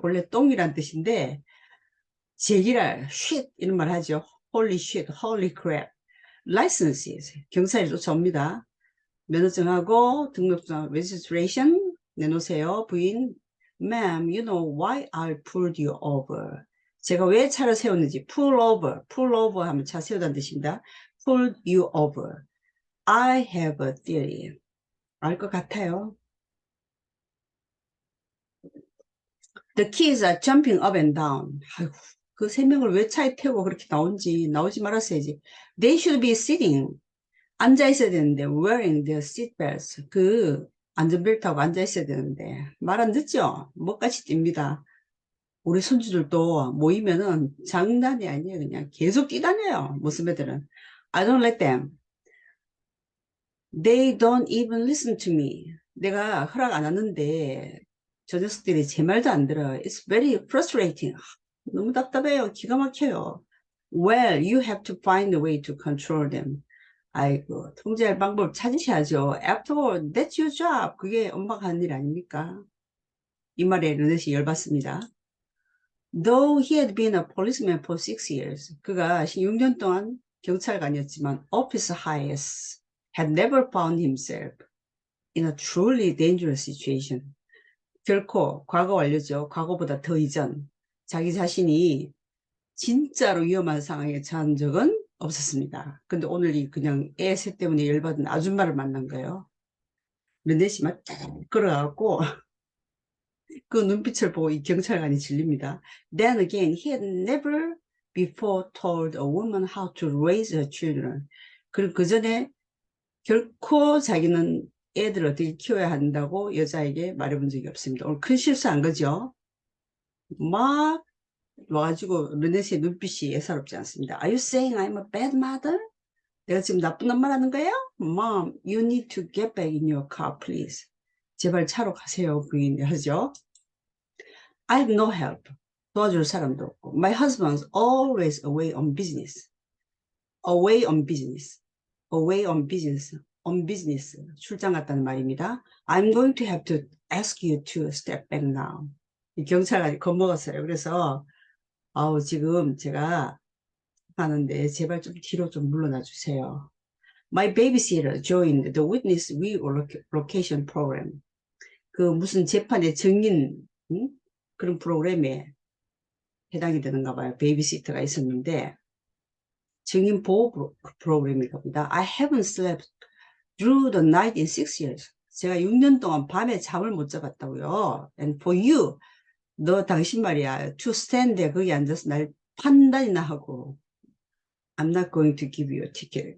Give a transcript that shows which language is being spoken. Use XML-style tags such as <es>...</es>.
<ko>원래 똥이란 뜻인데, 제기랄, shit. 이런 말 하죠.</ko> <en>holy shit, holy crap. licenses.</en> <ko>경찰이 쫓아옵니다. 면허증하고 등록증 registration 내놓으세요.</ko> <en>부인, ma'am, you know why I pulled you over.</en> <ko>제가 왜 차를 세웠는지</ko> <en>pull over</en> <ko>하면 차 세우다는 뜻입니다.</ko> <en>pulled you over. I have a theory.</en> <ko>알 것 같아요.</ko> <en>The kids are jumping up and down.</en> <ko>아이고, 그 세 명을 왜 차에 태우고 그렇게 나오지 말았어야지.</ko> <en>They should be sitting.</en> <ko>앉아 있어야 되는데</ko> <en>wearing their seatbelts.</en> <ko>그 안전벨트하고 앉아 있어야 되는데 말 안 듣죠? 목같이 뜁니다. 우리 손주들도 모이면은 장난이 아니에요. 그냥 계속 뛰다녀요. 무슨 애들은.</ko> <en>I don't let them. They don't even listen to me.</en> <ko>내가 허락 안 하는데 저 녀석들이 제 말도 안 들어요.</ko> <en>It's very frustrating.</en> <ko>너무 답답해요. 기가 막혀요.</ko> <en>Well, you have to find a way to control them.</en> <ko>아이고, 통제할 방법 찾으셔야죠.</ko> <en>After all, that's your job.</en> <ko>그게 엄마가 하는 일 아닙니까? 이 말에 르넷이 열받습니다.</ko> <en>Though he had been a policeman for 6 years.</en> <ko>그가 6년 동안 경찰관이었지만</ko> <en>officer Hayes had never found himself in a truly dangerous situation.</en> <ko>결코 과거 완료죠. 과거보다 더 이전 자기 자신이 진짜로 위험한 상황에 처한 적은 없었습니다. 근데 오늘 이 그냥 애 셋 때문에 열받은 아줌마를 만난 거예요. 르넷이 막 끌어가고 그 눈빛을 보고 이 경찰관이 질립니다.</ko> <en>Then again, he had never before told a woman how to raise her children.</en> <ko>그리고 그 전에 결코 자기는 애들을 어떻게 키워야 한다고 여자에게 말해본 적이 없습니다. 오늘 큰 실수한 거죠. 막 와가지고 르넷의 눈빛이 예사롭지 않습니다.</ko> <en>Are you saying I'm a bad mother?</en> <ko>내가 지금 나쁜 엄마 하는 거예요?</ko> <en>Mom, you need to get back in your car, please.</en> <ko>제발 차로 가세요, 부인 하죠.</ko> <en>I have no help.</en> <ko>도와줄 사람도 없고.</ko> <en>My husband's always away on business. Away on business. Away on business. On business.</en> <ko>출장 갔다는 말입니다.</ko> <en>I'm going to have to ask you to step back now.</en> <ko>이 경찰관이 겁먹었어요. 그래서 지금 제가 하는데 제발 좀 뒤로 좀 물러나 주세요.</ko> <en>My babysitter joined the witness relocation program.</en> <ko>그 무슨 재판의 증인 그런 프로그램에 해당이 되는가 봐요. 베이비시터가 있었는데 증인 보호 프로그램일 겁니다.</ko> <en>I haven't slept through the night in 6 years.</en> <ko>제가 6년 동안 밤에 잠을 못 잡았다고요.</ko> <en>And for you,</en> <ko>너 당신 말이야.</ko> <en>To stand there</en> <ko>거기 앉아서 날 판단이나 하고</ko> <en>I'm not going to give you a ticket.</en>